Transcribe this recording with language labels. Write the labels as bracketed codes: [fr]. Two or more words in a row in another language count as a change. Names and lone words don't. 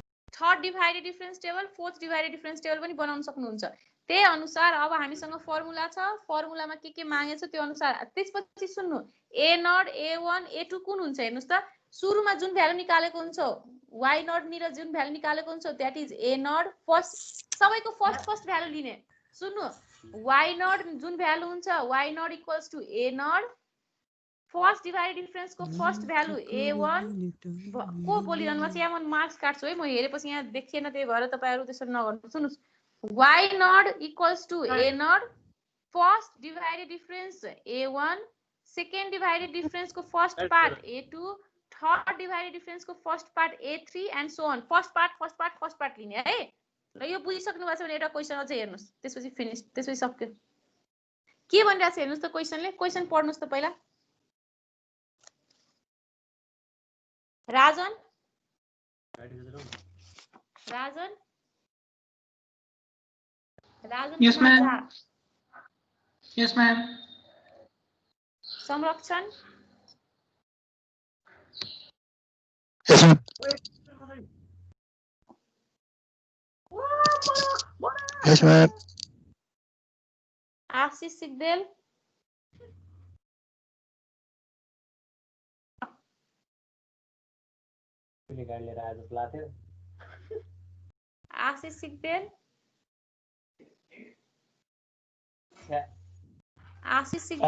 [en] third divided difference table fourth divided difference table [ne] पनि बनाउन सक्नुहुन्छ त्यही अनुसार अब हामीसँग फर्मुला छ फर्मुलामा के मागेछ त्यो अनुसार त्यसपछि सुन्नु a0 a1 a2 कुन हुन्छ हेर्नुस् त सुरुमा जुन भ्यालु निकालेको हुन्छ y0 नि र जुन भ्यालु निकालेको हुन्छ [en] that is a0 first [ne] सबैको [en] first value [ne] लिने सुन्नु y0 जुन भ्यालु हुन्छ y0 = a0 [en] first divided [ne] डिफरेन्स को [en] first value [ne] a1 को बोलिरहनु भएको छ यहाँ म मार्क्स काट्छु है म हेरेपछि यहाँ देखिएन त्यही भएर तपाईहरु त्यसरी नगर्नु सुन्नुस् [en] y naught equals to a naught first divided difference a1 second divided difference [ne] को [en] first part a2 third divided difference [ne] को [en] first part a3 and so on first part [ne] लिने है ल यो बुझिसक्नु भएको छ भने एउटा क्वेशन अझै हेर्नुस् त्यसपछि फिनिश त्यसपछि सक्यो के भनिरहेको छ हेर्नुस् त क्वेशनले क्वेशन पढ्नुस् त पहिला राजन [en] Yes, ma'am. Yes, ma'am. [ne] संरक्षण [en] Yes, ma'am. [ne] आशिष सिग्देल आशिष सिग्देल आशिष सिग्देल